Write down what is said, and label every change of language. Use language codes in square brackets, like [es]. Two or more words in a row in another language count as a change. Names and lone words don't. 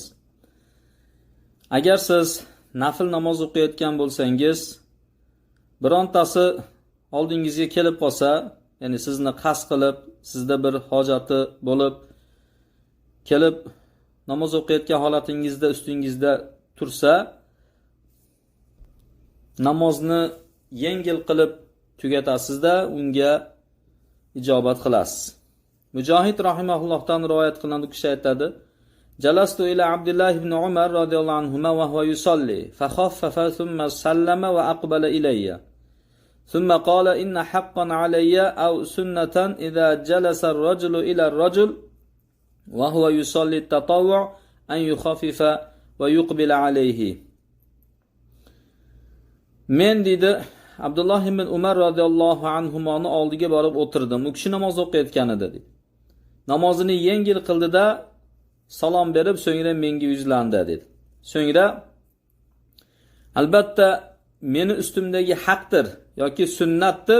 [uz] Agar siz nafil namoz o'qiyotgan bo'lsangiz, birontasi oldingizga kelib qolsa, ya'ni sizni qasd qilib, sizda bir hojati bo'lib kelib namoz o'qiyotgan holatingizda ustingizda tursa, namozni yengil qilib tugatasizda, unga ijobat qilasiz. Mujohid rahimahullohdan rivoyat qilinadi, kishi aytadi: [ar] "جلست إلى عبد الله بن عمر رضي الله عنهما وهو يصلي، فخفف ثم سلم وأقبل إلي. ثم قال إن حقا علي أو سنة إذا جلس الرجل إلى الرجل وهو يصلي التطوع أن يخفف ويقبل عليه." [uz] Men dedi Abdullah ibn Umar radhiyallohu anhumoni oldiga borib o'tirdim. U kishi namoz o'qiyotgan edi dedi. Namozini yengil qildida salom berib, so'ngra menga yuzlandi dedi. So'ngra albatta meni ustimdagi haqdir yoki sunnatdir.